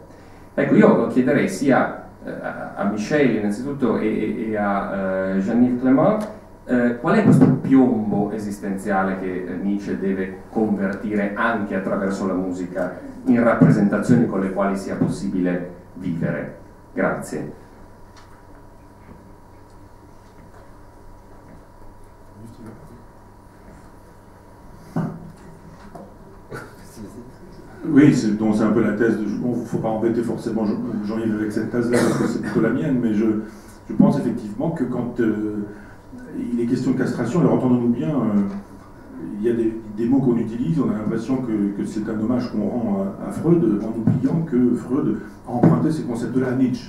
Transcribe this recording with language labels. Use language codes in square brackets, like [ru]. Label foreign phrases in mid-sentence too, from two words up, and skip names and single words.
[it] Ecco, io chiederei sia a Michel innanzitutto e a Jean-Yves Clément qual è questo piombo esistenziale che Nietzsche deve convertire anche attraverso la musica in rappresentazioni con le quali sia possibile vivere. Grazie. [fr] Oui, c'est un peu la thèse de... Bon, il ne faut pas embêter forcément Jean-Yves avec cette thèse-là, parce que c'est plutôt la mienne, mais je pense effectivement que quand il est question de castration, alors entendons-nous bien, il y a des mots qu'on utilise, on a l'impression que c'est un hommage qu'on rend à Freud, en oubliant que Freud a emprunté ces concepts-là à Nietzsche.